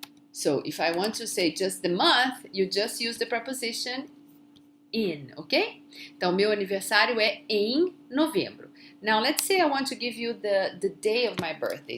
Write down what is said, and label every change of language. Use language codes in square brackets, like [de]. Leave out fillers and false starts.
[en] So, if I want to say just the month, you just use the preposition in, ok? [pt] Então, meu aniversário é em novembro. [en] Now, let's say I want to give you the day of my birthday.